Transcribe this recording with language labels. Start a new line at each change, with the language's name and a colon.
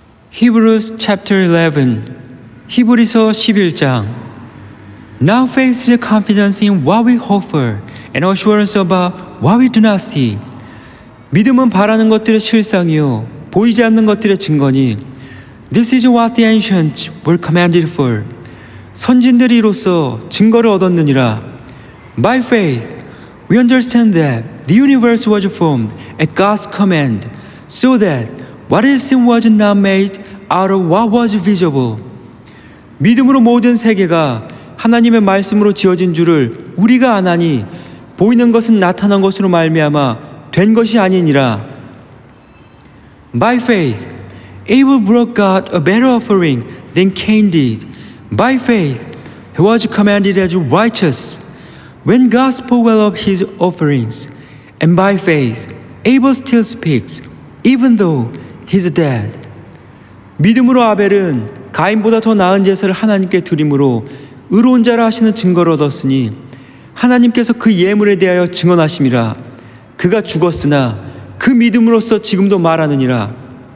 English: Hebrews chapter 11
Korean: 히브리서 11장
English: Now faith is confidence in what we hope for and assurance about what we do not see.
Korean: 믿음은 바라는 것들의 실상이요 보이지 않는 것들의 증거니
English: This is what the ancients were commanded for.
Korean: 선진들이 이로써 증거를 얻었느니라.
English: By faith, we understand that the universe was formed at God's command, so that what is seen was not made out of what was visible.
Korean: 믿음으로 모든 세계가 하나님의 말씀으로 지어진 줄을 우리가 아나니 보이는 것은 나타난 것으로 말미암아 된 것이 아니니라.
English: By faith, Abel brought God a better offering than Cain did. By faith, he was commanded as righteous when God spoke well of his offerings. And by faith, Abel still speaks, even though he's dead.
Korean: 믿음으로 아벨은 가인보다 더 나은 제사를 하나님께 드림으로 의로운 자라 하시는 증거를 얻었으니 하나님께서 그 예물에 대하여 증언하심이라. 그가 죽었으나 그 믿음으로써 지금도 말하느니라.